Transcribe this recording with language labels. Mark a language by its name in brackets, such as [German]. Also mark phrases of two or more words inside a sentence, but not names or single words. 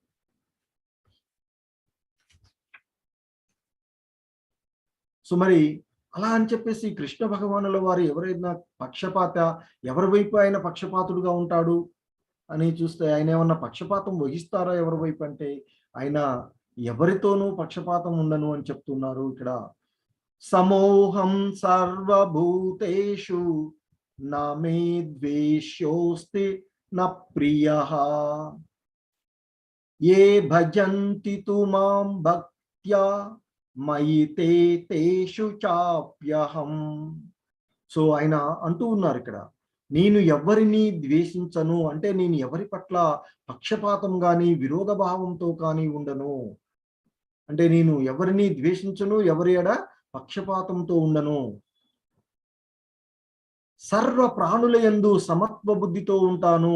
[Telugu] సో మరి అలా అని చెప్పేసి కృష్ణ భగవానుల వారు ఎవరైనా ఎవరి వైపు ఆయన పక్షపాతుడుగా ఉంటాడు అని చూస్తే ఆయన ఏమన్నా పక్షపాతం వహిస్తారా ఎవరి వైపు అంటే ఆయన ఎవరితోనూ పక్షపాతం ఉండను అని చెప్తున్నారు ఇక్కడ. [Sanskrit] సమోహం సర్వభూతేషు నమే ద్వేష్యోస్తి న ప్రియః ఏ భజంతి తు మాం భక్త్యా మయి తేషు చాప్యహం. [Telugu] సో ఆయన అంటూ ఉన్నారు ఇక్కడ, నేను ఎవరిని ద్వేషించను, అంటే నేను ఎవరి పట్ల పక్షపాతం కానీ విరోధ భావంతో కానీ ఉండను. అంటే నేను ఎవరిని ద్వేషించను, ఎవరి ఎడ పక్షపాతంతో ఉండను, సర్వ ప్రాణుల యందు సమత్వ బుద్ధితో ఉంటాను.